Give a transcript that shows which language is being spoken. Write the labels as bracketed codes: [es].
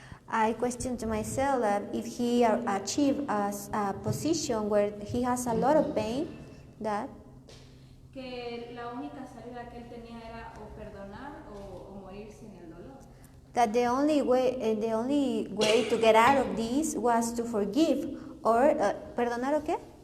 [en] I question to myself that if he achieved a position where he has a lot of pain, that [es] Que la única salida que él tenía era o perdonar o morirse en el dolor. [en] that the only way to get out of this was to forgive or [es] perdonar o qué?